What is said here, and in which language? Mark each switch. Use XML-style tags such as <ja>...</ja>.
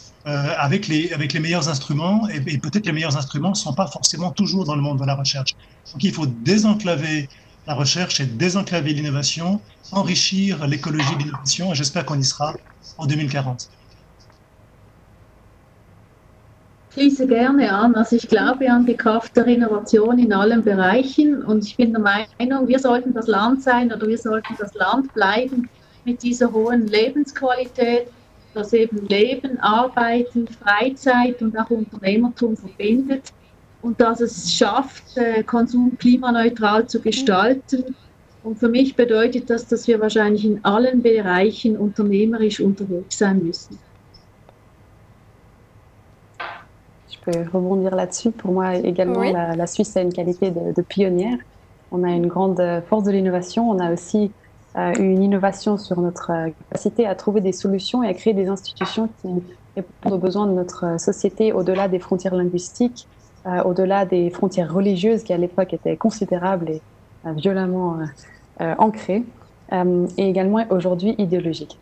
<fr>avec les meilleurs instruments, et peut-être les meilleurs instruments ne sont pas forcément toujours dans le monde de la recherche. Donc il faut désenclaver la recherche et désenclaver l'innovation, enrichir l'écologie de l'innovation, et j'espère qu'on y sera en 2040.</fr> <de>Ich schließe gerne an. Also ich glaube an die Kraft der Innovation in allen Bereichen und ich bin der Meinung, wir sollten das Land sein oder wir sollten das Land bleiben mit dieser hohen Lebensqualität, das eben Leben, Arbeiten, Freizeit und auch Unternehmertum verbindet und dass es schafft, Konsum klimaneutral zu gestalten. Und für mich bedeutet das, dass wir wahrscheinlich in allen Bereichen unternehmerisch unterwegs sein müssen.</de> <fr>Je peux rebondir là-dessus. Pour moi également, Oui. la Suisse a une qualité de pionnière. On a une grande force de l'innovation. On a aussi une innovation sur notre capacité à trouver des solutions et à créer des institutions qui répondent aux besoins de notre société au-delà des frontières linguistiques, au-delà des frontières religieuses qui à l'époque étaient considérables et violemment ancrées, et également aujourd'hui idéologiques.</fr>